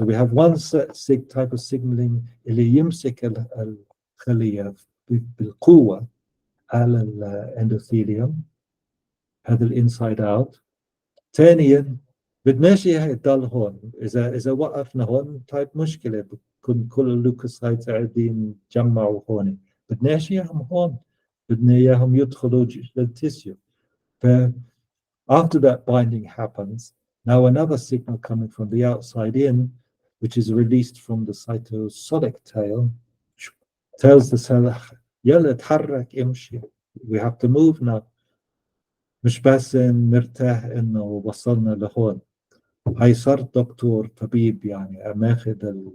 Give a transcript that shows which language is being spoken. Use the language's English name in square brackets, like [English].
[English] So we have one type of signaling [Arabic] اللي يمسك الخلية بالقوة على الاندوثيليوم، هذا الانسايد اوت. ثانيا بدناش اياها يضل هون، اذا وقفنا هون طيب مشكله، بكون كل اللوكوسايتس قاعدين يتجمعوا هون، بدناش اياهم هون، بدنا اياهم يدخلوا للتيسيو. [English] ف after that binding happens, now another signal coming from the outside in, which is released from the cytosolic tail, tells the cell [Arabic] يلا اتحرك امشي, [English] we have to move now. [Arabic] مش بس نرتاح انه وصلنا لهون. هاي صرت دكتور طبيب يعني ماخذ